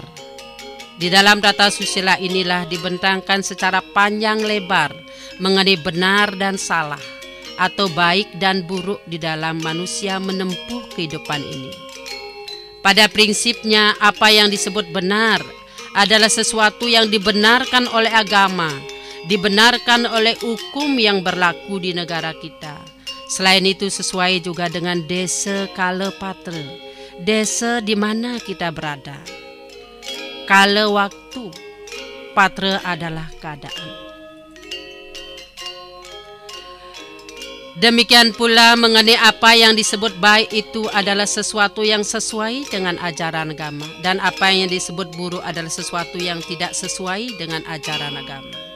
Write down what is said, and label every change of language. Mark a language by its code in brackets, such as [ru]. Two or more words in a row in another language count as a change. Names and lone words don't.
[id] Di dalam tata susila inilah dibentangkan secara panjang lebar mengenai benar dan salah, atau baik dan buruk di dalam manusia menempuh kehidupan ini. Pada prinsipnya, apa yang disebut benar adalah sesuatu yang dibenarkan oleh agama, dibenarkan oleh hukum yang berlaku di negara kita. Selain itu sesuai juga dengan desa kala patra, desa di mana kita berada. Kala waktu, patra adalah keadaan. Demikian pula mengenai apa yang disebut baik itu adalah sesuatu yang sesuai dengan ajaran agama, dan apa yang disebut buruk adalah sesuatu yang tidak sesuai dengan ajaran agama.